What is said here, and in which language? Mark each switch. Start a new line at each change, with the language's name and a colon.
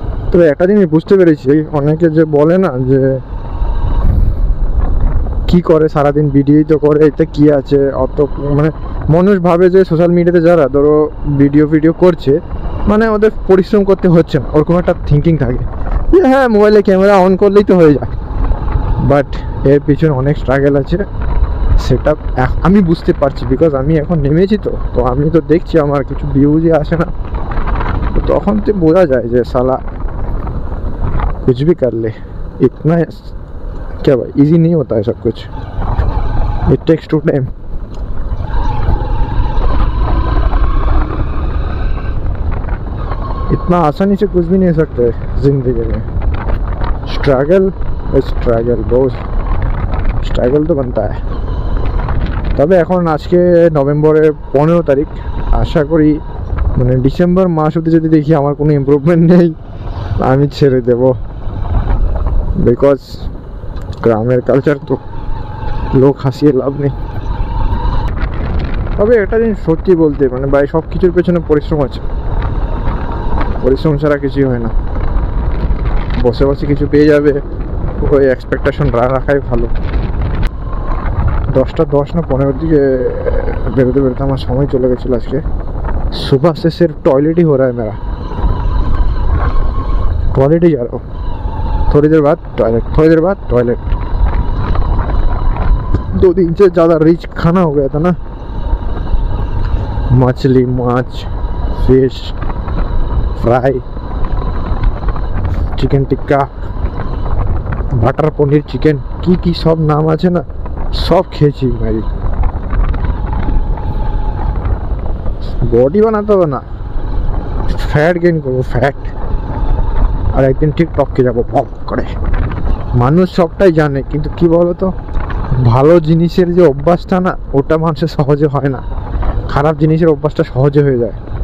Bangla: তো একটা জিনিস বুঝতে পেরেছি, অনেকে যে বলে না যে কি করে সারাদিন ভিডিওই তো করে, এতে কি আছে অত, মানে মানুষ ভাবে যে সোশ্যাল মিডিয়াতে যারা ধরো ভিডিও করছে মানে ওদের পরিশ্রম করতে হচ্ছে না, ওরকম একটা থিঙ্কিং থাকে যে হ্যাঁ মোবাইলে ক্যামেরা অন করলেই তো হয়ে যায়। বাট এর পিছনে অনেক স্ট্রাগল আছে, সেটা আমি বুঝতে পারছি, বিকজ আমি এখন নেমেছি। তো আমি তো দেখছি আমার কিছু ভিউজই আসে না, তো তখন তো বোঝা যায় যে সালা
Hindi: कुछ भी कर ले, इतना क्या भाई इजी नहीं होता है सब कुछ, इट टेक्स टू टाइम। इतना आसानी से कुछ भी नहीं सकते जिंदगी में, स्ट्रगल बहुत स्ट्रगल तो बनता है।
Bangla: তবে এখন আজকে নভেম্বরের 15 তারিখ, আশা করি মানে ডিসেম্বর মাস অবধি যদি দেখি আমার কোনো ইমপ্রুভমেন্ট নেই আমি ছেড়ে দেবো, বিকজ গ্রামের কালচার তো লোক হাসিয়ে লাভ নেই। তবে একটা জিনিস সত্যি বলতে, মানে ভাই সব কিছুর পেছনে পরিশ্রম আছে, পরিশ্রম ছাড়া কিছুই হয় না। বসে বসে কিছু পেয়ে যাবে ওই এক্সপেকটেশন রাখাই ভালো। 10টা 10 না 15 দিকে বেরোতে আমার সময় চলে গেছিলো আজকে।
Hindi: सुबह से सिर्फ टॉयलेट ही हो रहा है मेरा, टॉयलेट ही जा रहा हूँ, थोड़ी देर बाद टॉयलेट, थोड़ी देर बाद टॉयलेट। 2 दिन से ज़्यादा रिच खाना हो गया था ना, मछली माछ fish fry chicken tikka
Bangla: butter পনির চিকেন কি সব নাম আছে না, সব খেয়েছি। ভাই বডি বানাতে হবে না, ফ্যাট গেইন করবো, ফ্যাট। আর একদিন ঠিক টপকে যাবো পপ করে। মানুষ সবটাই জানে, কিন্তু কি বলতো, ভালো জিনিসের যে অভ্যাসটা না, ওটা মানুষের সহজে হয় না, খারাপ জিনিসের অভ্যাসটা সহজে হয়ে যায়।